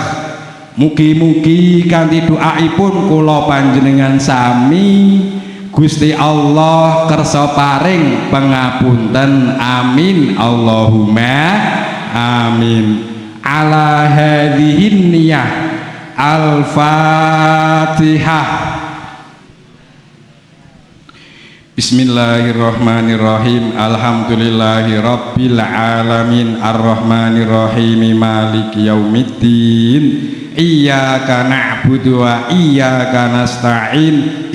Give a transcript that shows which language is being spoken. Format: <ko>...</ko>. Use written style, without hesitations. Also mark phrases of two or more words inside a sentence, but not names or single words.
<jv>Mugi-mugi kanthi doaipun kula panjenengan sami Gusti Allah kersa paring pangapunten, amin</jv> <ar>اللهم آمين. على هذه النية الفاتحة. بسم الله الرحمن الرحيم. الحمد لله رب العالمين الرحمن الرحيم مالك يوم الدين. إياك نعبد وإياك نستعين.</ar>